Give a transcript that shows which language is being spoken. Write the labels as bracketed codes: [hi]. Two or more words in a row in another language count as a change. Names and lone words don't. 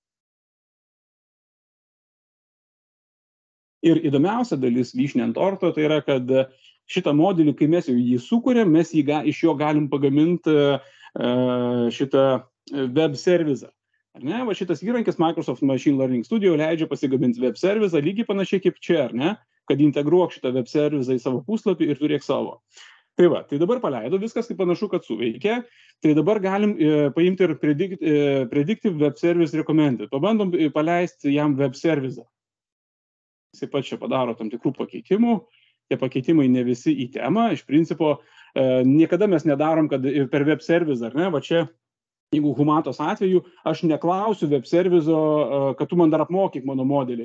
[lt] Ir įdomiausia dalis vyšnė ant torto, tai yra, kad šitą modelį, kai mes jau jį sukūrėm, mes iš jo galim pagaminti šitą web servizą. Ar ne? Va šitas įrankis Microsoft Machine Learning Studio leidžia pasigaminti web servizą, lygiai panašiai kaip čia, ar ne? Kad integruok šitą web servizą į savo puslapį ir turėk savo. Tai va, tai dabar paleido, viskas kaip panašu, kad suveikia. Tai dabar galim paimti ir [en] predictive web service recommended. [lt] Pabandom paleisti jam web servizą. Jis pat čia padaro tam tikrų pakeitimų. Tie pakeitimai ne visi į temą. Iš principo, niekada mes nedarom, kad per [en] web service, [lt] ar ne, va čia, jeigu Humatos atveju, aš neklausiu web servizo, kad tu man dar apmokyk mano modelį.